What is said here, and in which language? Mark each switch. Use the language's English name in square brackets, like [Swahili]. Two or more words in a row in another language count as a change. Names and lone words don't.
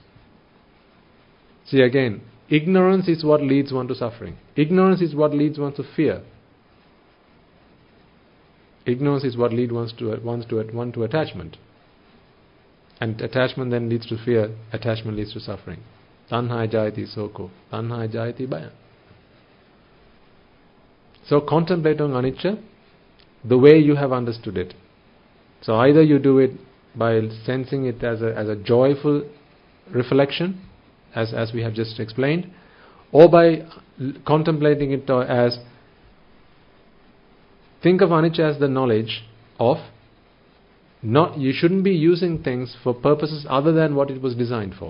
[English] See again, ignorance is what leads one to suffering. Ignorance is what leads one to fear. Ignorance is what leads one to attachment. And attachment then leads to fear. Attachment leads to suffering. [Pali] Tanha jayati soko. Tanha jayati bhaya. [English] So contemplate on anicca the way you have understood it. So either you do it by sensing it as a joyful reflection, as we have just explained, or by contemplating it as, think of anicca as the knowledge of, you shouldn't be using things for purposes other than what it was designed for.